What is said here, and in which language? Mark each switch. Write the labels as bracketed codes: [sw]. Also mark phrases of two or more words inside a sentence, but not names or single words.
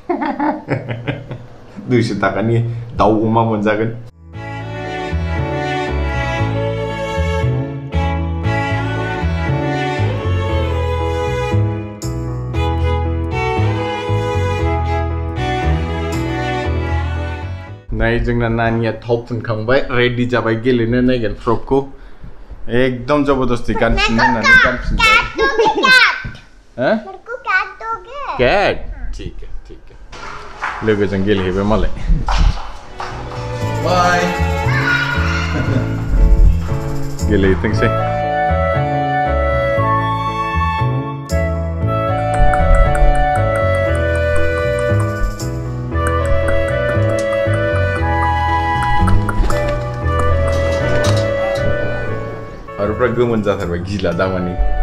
[brx] 200 थाखानि दाउ अमा मोनजागोन नाय जोंना नानिया थाव फुनखांबाय रेडी जाबाय गेलेनो नायगोन फ्रकखौ [hi] एकदम जबरदस्ती [brx] गानफिननो होननानै गानफिनबाय हैं [hi] मेरे को कैट दोगे [brx] कैट [hi] ठीक है [brx] लोगोजों गेलेहैबाय मालाय बाय गेलेहैथोंसै आरो गोमोन जाथारबाय गिला दामानि